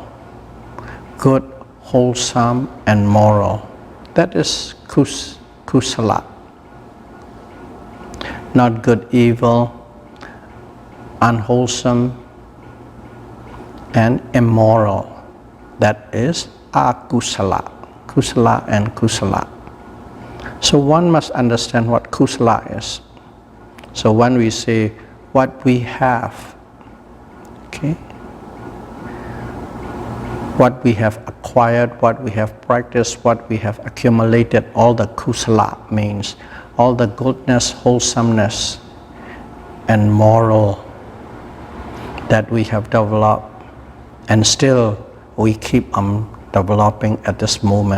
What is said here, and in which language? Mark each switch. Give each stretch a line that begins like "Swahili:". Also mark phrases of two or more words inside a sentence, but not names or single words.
English: Good, wholesome, and moral. That is kusala. Not good, evil, unwholesome, and immoral. That is akusala. Kusala and kusala. So one must understand what kusala is. So when we say what we have, okay, what we have acquired, what we have practiced, what we have accumulated, all the kusala means all the goodness, wholesomeness, and moral that we have developed and still we keep on developing at this moment.